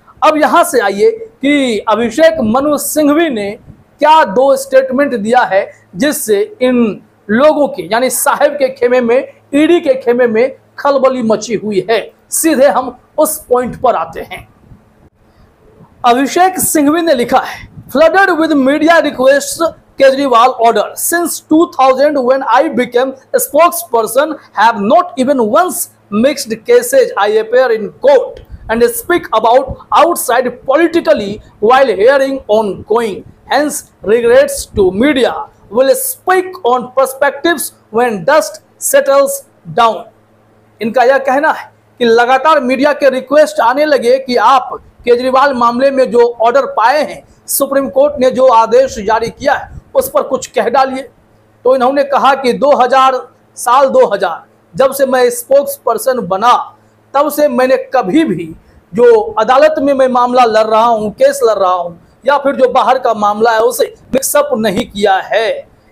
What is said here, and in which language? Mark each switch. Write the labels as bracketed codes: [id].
[hi] अब यहां से आइए कि अभिषेक मनु सिंघवी ने क्या 2 स्टेटमेंट दिया है जिससे इन लोगों की यानी साहिब के खेमे में, ईडी के खेमे में खलबली मची हुई है। सीधे हम उस पॉइंट पर आते हैं। अभिषेक सिंघवी ने लिखा है, [en] Flooded with media request Kejriwal order since 2000 when I became a spokesperson have not even once mixed cases I appear in court and speak about outside politically while hearing ongoing. Hence regrets to media will speak on perspectives when dust settles down. [hi] इनका यह कहना है कि लगातार media के request आने लगे कि आप केजरीवाल मामले में जो ऑर्डर पाए हैं, सुप्रीम कोर्ट ने जो आदेश जारी किया है उस पर कुछ कह डालिए। तो इन्होंने कहा कि 2000 जब से मैं स्पोक्स पर्सन बना तब से मैंने कभी भी जो अदालत में मैं मामला लड़ रहा हूं, केस लड़ रहा हूं, या फिर जो बाहर का मामला है उसे मिक्सअप नहीं किया है।